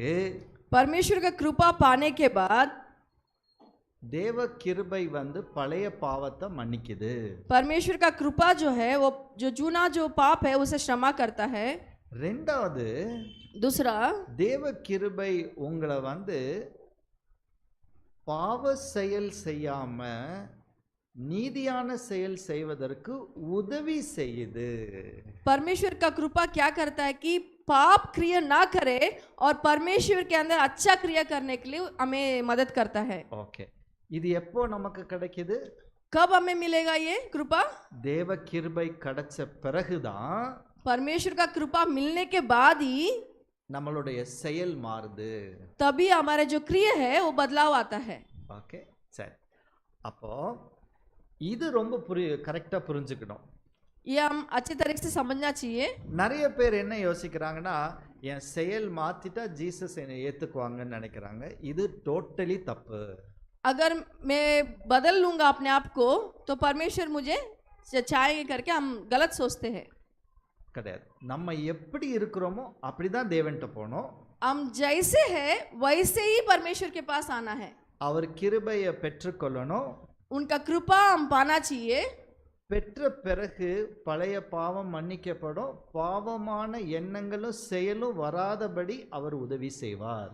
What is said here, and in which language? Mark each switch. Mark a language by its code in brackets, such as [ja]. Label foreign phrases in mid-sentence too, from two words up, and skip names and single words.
[hi] परमेश्वर का कृपा पाने के बाद [ta] தேவ கிருபை வந்து பழைய பாவத்தை மன்னிக்குது. [hi] परमेश्वर का कृपा जो है वो जो जूना जो पाप है उसे क्षमा करता है। [ta] ரெண்டாவது, [hi] दूसरा, [ta] தேவ கிருபை உங்களை வந்து பாவ செயல் செய்யாம நீதியான செயல் செய்வதற்கு உதவி செய்யுது. [hi] परमेश्वर का कृपा क्या करता है कि पाप क्रिया ना करे और परमेश्वर के अंदर अच्छा क्रिया करने के लिए हमें मदद करता है। [ta] ஓகே, இது எப்போ நமக்கு கிடைக்குது? [hi] कब हमें मिलेगा ये कृपा? [ta] தேவ கிருபை கிடைச்ச பிறகுதான் [hi] परमेश्वर का कृपा मिलने के बाद ही [ta] நம்மளுடைய செயல் மாறுது. [hi] तभी हमारे जो क्रिया है वो बदलाव आता है। [ta] ஓகே, சரி, அப்போ இது ரொம்ப கரெக்டாக புரிஞ்சுக்கணும். [hi] ये हम अच्छी तरीके से समझना चाहिए। [ta] நிறைய பேர் என்ன யோசிக்கிறாங்கன்னா, என் செயல் மாத்திட்டா ஜீசஸ் என்னை ஏற்றுக்குவாங்கன்னு நினைக்கிறாங்க. இது டோட்டலி தப்பு. [hi] अगर मैं बदल लूँगा अपने आप को तो परमेश्वर मुझे चाहेंगे करके हम गलत सोचते हैं. [ta] கிடையாது. நம்ம எப்படி இருக்கிறோமோ அப்படிதான் தேவன்கிட்ட போனோம். [hi] हम जैसे हैं वैसे ही परमेश्वर के पास आना है. [ta] அவர் கிருபையை பெற்றுக்கொள்ளணும். [hi] उनका कृपा हम पाना चाहिए. [ta] பெற்ற பிறகு பழைய பாவம் மன்னிக்கப்படும், பாவமான எண்ணங்களும் செயலும் வராதபடி அவர் உதவி செய்வார்.